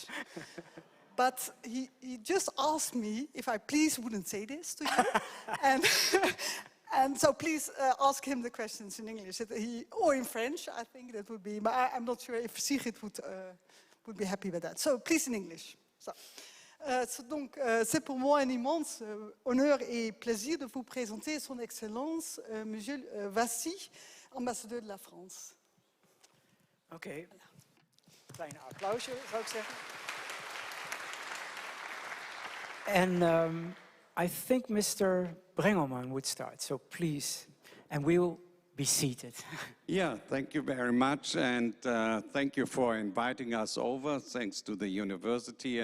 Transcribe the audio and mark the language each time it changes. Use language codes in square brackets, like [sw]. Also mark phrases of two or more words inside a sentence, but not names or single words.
[en] But he just asked me if I please wouldn't say this to you. And so please ask him the questions in English, or in French, I think that would be, but I'm not sure if Sigrid would be happy with that. So please in English. So, [fr] donc, c'est pour moi un immense honneur et plaisir de vous présenter Son Excellence, Monsieur Vassy, ambassadeur de la France. [nl] Oké. Klein applausje, zou ik zeggen. [en] And I think Mr. Brengelmann would start, so please, and we'll be seated. Yeah, thank you very much, and thank you for inviting us over, thanks to the university.